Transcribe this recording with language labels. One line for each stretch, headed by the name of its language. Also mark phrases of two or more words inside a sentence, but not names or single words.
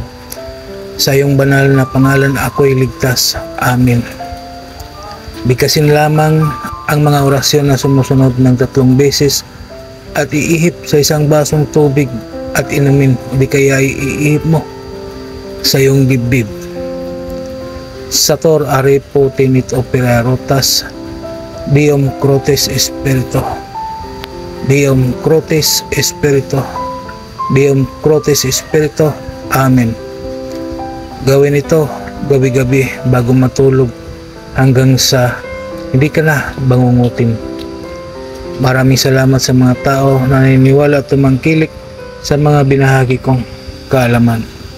Filipino: Sa iyong banal na pangalan ako'y ligtas. Amen. Bigkasin lamang ang mga orasyon na sumusunod ng 3 beses at iihip sa isang basong tubig at inumin, o di kaya iihip mo sa iyong dibdib.
Latin: Sator arepo tenit opera rotas, Deum Crotes Espirito, Deum Crotes Espirito, Deum Crotes Espirito.
Filipino: Amen. Gawin ito gabi-gabi bago matulog hanggang sa hindi ka na bangungutin. Maraming salamat sa mga tao na naniniwala at tumangkilik sa mga binahagi kong kaalaman.